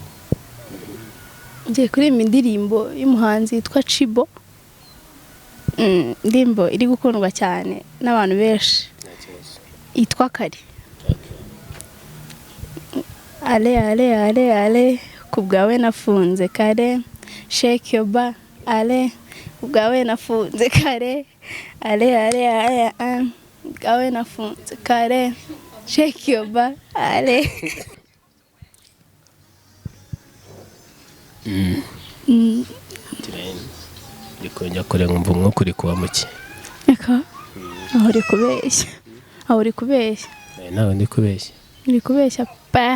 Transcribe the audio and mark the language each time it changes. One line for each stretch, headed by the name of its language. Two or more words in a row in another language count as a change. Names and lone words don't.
Kinyarwanda: Ngiye kuri indirimbo y'umuhanzi yitwa Chibo. Indirimbo iri gukundwa cyane n'abantu benshi. Yitwa Kare. Ale kubwawe nafunze kare,
English: shake your bar.
Kinyarwanda: Ale kubwawe nafunze kare. Ale kubwawe nafunze kare,
English: shake your bar.
Kinyarwanda: Ale Ndikongera kure nkumva umwuka uri kuba muke. Eka aho uri kubeshya. Nawe ndi kubeshya. Uri kubeshya pa.